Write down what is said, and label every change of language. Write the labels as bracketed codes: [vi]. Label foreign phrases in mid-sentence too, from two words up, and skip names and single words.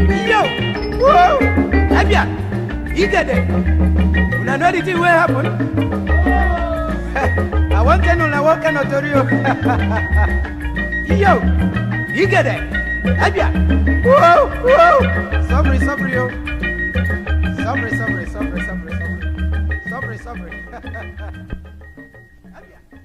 [pcm] Yo! Whoa! Abia! Igede! Una know the thing wey happen? I wan tell una one kind of tori o. Yo! Igede! Abia! Whoa! Whoa! Sorry, sorry o. Sorry, sorry, sorry, sorry, sorry. Sorry, sorry. Abia!